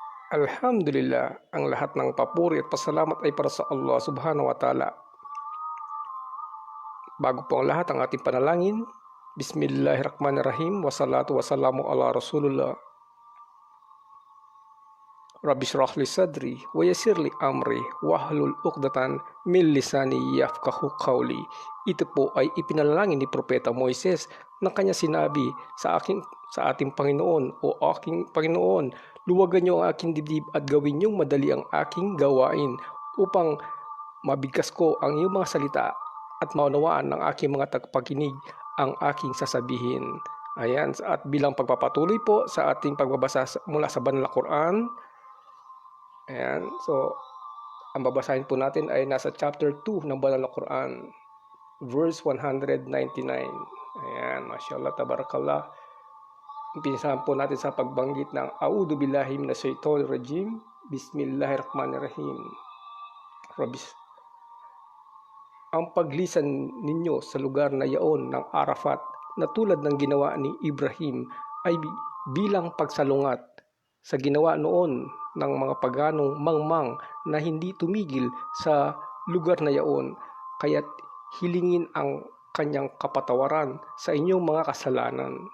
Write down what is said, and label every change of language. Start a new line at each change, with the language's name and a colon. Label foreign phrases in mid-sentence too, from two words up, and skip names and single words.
Filipino: Alhamdulillah, ang lahat ng papuri at pasalamat ay para sa Allah
Arabic: سبحانه وتعالى.
Filipino: Bago po ang lahat ang ating panalangin,
Arabic: بسم الله الرحمن الرحيم والصلاة والسلام على رسول الله. رب اشرح لي صدري ويسر لي أمري واحلل عقدة من لساني يفقهوا قولي.
Filipino: Ito po ay ipinalangin ni Propeta Moises na kanya sinabi sa ating Panginoon, o aking Panginoon, luwagan niyo ang aking dibdib at gawin niyong madali ang aking gawain upang mabigkas ko ang iyong mga salita at maunawaan ng aking mga tagapakinig ang aking sasabihin. Ayan, at bilang pagpapatuloy po sa ating pagbabasa mula sa Banal na Quran. Ayan, so ang babasahin po natin ay nasa chapter 2 ng Banal na Quran, verse 199.
Arabic: Ayan, ما شاء الله تبارك الله.
Filipino: Umpisahan po natin sa pagbanggit ng
Arabic: أعوذ بالله من الشيطان الرجيم. بسم الله الرحمن الرحيم.
Filipino: Ang paglisan ninyo sa lugar na yaon ng Arafat na tulad ng ginawa ni Ibrahim ay bilang pagsalungat sa ginawa noon ng mga paganong mangmang na hindi tumigil sa lugar na yaon, kaya't hilingin ang kanyang kapatawaran sa inyong mga kasalanan.